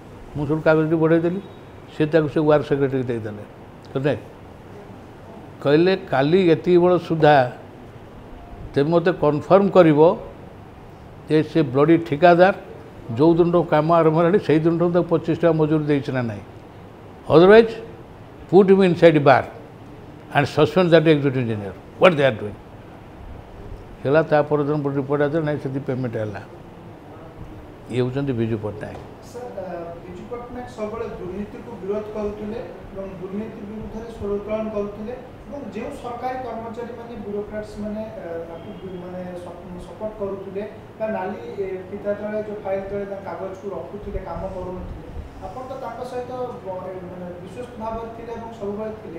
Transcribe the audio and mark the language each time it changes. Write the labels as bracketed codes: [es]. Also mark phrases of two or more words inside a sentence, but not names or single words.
[or] ମୁଁ ସେଠୁ କାଗଜଟି ବଢ଼େଇ ଦେଲି, ସେ ତାକୁ ସେ [en] work secretary [or] ଦେଇଦେଲେ। କହିଲେ କାଲି ଏତିକି ବେଳ ସୁଦ୍ଧା ତେବେ ମୋତେ କନଫର୍ମ କରିବ ଯେ ସେ ବ୍ଲଡ଼ି ଠିକାଦାର ଯେଉଁ ଦିନଠୁ କାମ ଆରମ୍ଭ ହେଲାଣି ସେଇ ଦିନଠୁ ତାକୁ 25 ଟଙ୍କା ମଜୁରୀ ଦେଇଛି ନା ନାହିଁ। [en] ଅଦରୱାଇଜ୍ put him inside bar and suspend that executive engineer. What they are doing? [or] ହେଲା ତାପରେ ଦିନ ରିପୋର୍ଟ ଆସିଲା, ନାହିଁ ସେଠି ପେମେଣ୍ଟ ହେଲା। ଇଏ ହେଉଛନ୍ତି ବିଜୁ ପଟ୍ଟନାୟକ। ବିଜୁ ପଟ୍ଟନାୟକ ସବୁବେଳେ ଦୁର୍ନୀତିକୁ ବିରୋଧ କରୁଥିଲେ ଏବଂ ଦୁର୍ନୀତି ବିରୁଦ୍ଧରେ ସ୍ୱର ଉତ୍ତୋଳନ କରୁଥିଲେ ଏବଂ ଯେଉଁ ସରକାରୀ କର୍ମଚାରୀ ମାନେ ବ୍ୟୁରୋକ୍ରାଟ୍ସ ମାନେ ମାନେ ସପୋର୍ଟ କରୁଥିଲେ ବା ନାଲି ଫିତା ତଳେ ଯେଉଁ ଫାଇଲ ତଳେ ତା କାଗଜକୁ ରଖୁଥିଲେ, କାମ କରୁନଥିଲେ, ଆପଣ ତ ତାଙ୍କ ସହିତ ମାନେ ବିଶ୍ୱସ୍ତ ଭାବରେ ଥିଲେ ଏବଂ ସବୁବେଳେ ଥିଲେ।